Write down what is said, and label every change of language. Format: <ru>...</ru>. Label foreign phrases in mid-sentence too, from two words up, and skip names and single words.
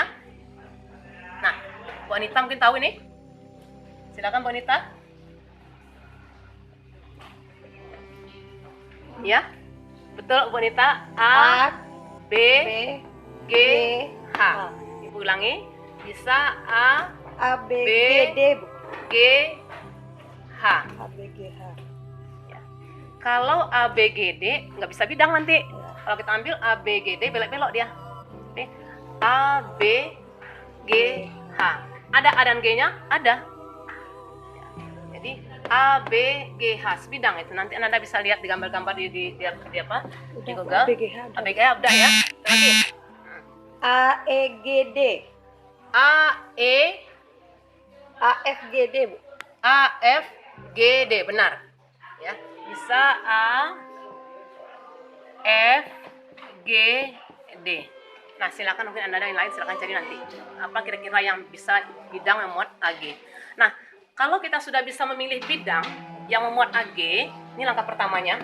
<id>Nah, Bu Anita mungkin tahu ini. Silakan Bu Anita. Ya, betul Bu Anita. A, B, G, H. Ibu ulangi. Bisa A, B, B, G, D, Bu. G, H. A, B, G, H. Ya. Kalau A, B, G, D nggak bisa bidang nanti. Ya. Kalau kita ambil A, B, G, D belok-belok dia. Oke. A, B, G, H. Ada A dan G-nya? Ada. Ya. Jadi A, B, G, H sebidang itu. Nanti Anda bisa lihat di gambar-gambar di apa? Di Google. A, B, G, H. A, B, G, H udah ya. Lagi. A, E, G, D. A, E, A, F, G, D, Bu. A, F, G, D, benar. Ya, bisa A, F, G, D. Nah, silakan mungkin Anda ada yang lain silakan cari nanti. Apa kira-kira yang bisa bidang yang memuat AG. Nah, kalau kita sudah bisa memilih bidang yang memuat AG, ini langkah pertamanya.</id>